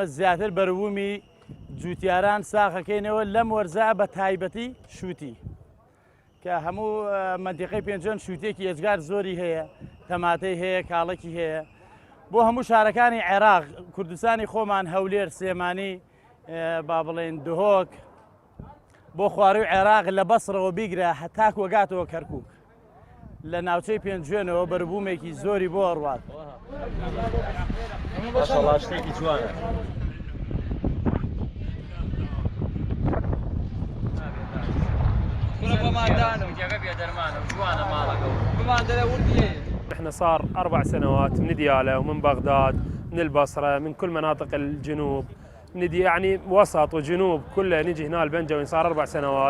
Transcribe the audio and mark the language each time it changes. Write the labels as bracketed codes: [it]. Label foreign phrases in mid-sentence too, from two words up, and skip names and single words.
[ckb] زیاتر بەروومی جوتیاران ساخەکەینەوە لەم وەرزە بە تایبەتی شووتی کە هەموو مەنتیقەی پێنجوێن شووتێکی ئێجگار زۆری هەیە تەماتەی هەیە کاڵێکی هەیە بۆ هەموو شارەکانی عێراق کوردستانی خۆمان هەولێر سلێمانی با بڵێن دهۆک بۆ خواروی عێراق لە بەسڕەوە بیگرە هەتاک وەگاتەوە کەرکووک لە ناوچەی پێنجوێنەوە بەربوومێکی زۆری بۆ ئەڕوات ماشەڵڵا شتێکی جوانە [ar] احنا صار 4 سنوات من ديالى ومن بغداد من البصرة من كل مناطق الجنوب ندي يعني وسط وجنوب كله نجي هنا البنجوين صار 4 سنوات.